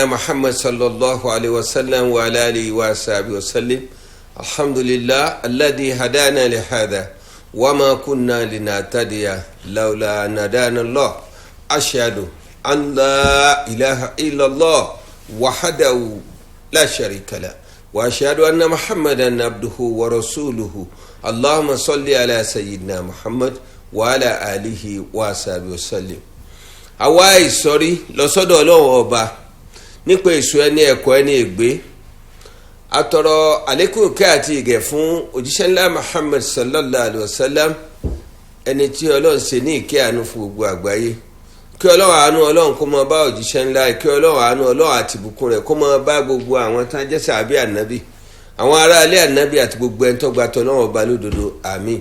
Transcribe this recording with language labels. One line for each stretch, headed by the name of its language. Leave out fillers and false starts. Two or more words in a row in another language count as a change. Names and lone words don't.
Arabic: محمد صلى الله عليه وسلم وعلى آله وصحبه وسلم الحمد لله الذي هدانا لهذا وما كنا لنهتدي لولا أن هدانا الله أشهد أن لا إله إلا الله وحده لا شريك له وأشهد أن محمدا عبده ورسوله اللهم صل على سيدنا محمد وعلى آله وصحبه وسلم.
Yoruba: àwa ìsọ̀rí lọ́sọ́dọ̀ Ọlọ́run ọba nípa èso ẹni ẹ̀kọ́ ẹni ègbé atọrọ àlékún kẹ́ àti ìgẹ̀ fún òjíṣẹ́ ńlá Muhammad
Arabic: صلى الله عليه وسلم
Yoruba: ẹni tí Ọlọ́run ṣe ní ìkẹ́ àánú fún gbogbo àgbáyé kí Ọlọ́run àánú Ọlọ́run kó máa bá òjíṣẹ́ ńlá kí Ọlọ́run àánú Ọlọ́run àti ìbùkún rẹ̀ kó máa bá gbogbo àwọn tán jẹ́ sàbí ànábì àwọn ará ilé ànábì àti gbogbo ẹni tó gba t'Ọlọ́run ọba lódodo àmín.